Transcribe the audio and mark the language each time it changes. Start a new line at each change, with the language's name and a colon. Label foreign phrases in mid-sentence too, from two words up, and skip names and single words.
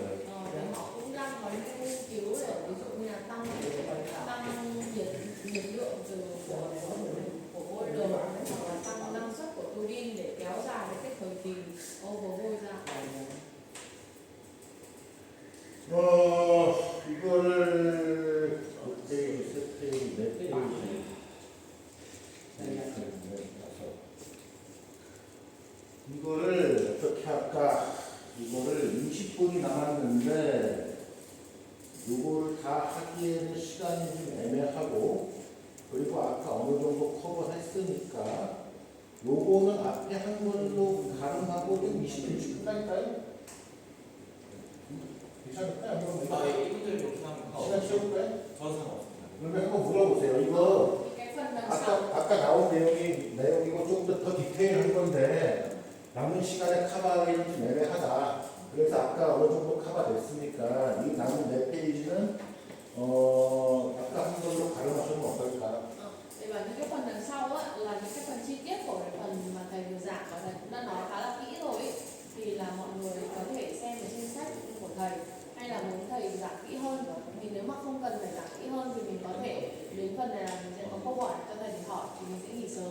Vietnamese: họ cũng đang có những nghiên cứu để ví dụ như là tăng nhiệt lượng của boiler hoặc là tăng năng suất của tua bin để kéo dài cái thời kỳ overhaul ra.
Korean: 이거를 어떻게 세팅이 몇 페이지? 이거를 어떻게 할까? 이거를 20분이 남았는데 이거를 다 하기에는 시간이 좀 애매하고 그리고 아까 어느 정도 커버했으니까 요거는 앞에 한글로 가름하고 좀 20분 끝날까요? 괜찮을까요? 아, 예, 이분들 이렇게 하면 시간 채울까요? 저는 상관없습니다. 그러면 한번 물어보세요. 이거
Vietnamese: cái phần đằng sau
Korean: 아까 나온 내용이고 조금 더 디테일한 건데 남은 시간에 커버하기는 좀 애매하다. 그래서 아까 어느 정도 커버됐으니까 이 남은 네 페이지는 아까 한 걸로 가름하시면 어떨까?
Vietnamese: thì và những cái phần đằng sau á, là những cái phần chi tiết của cái phần mà thầy vừa giảng và thầy cũng đã nói khá là kỹ rồi ấy. Thì là mọi người có thể xem ở trên sách của thầy, hay là muốn thầy giảng kỹ hơn, thì nếu mà không cần phải giảng kỹ hơn thì mình có thể đến phần này là mình sẽ có câu hỏi cho thầy để hỏi thì mình sẽ nghỉ sớm.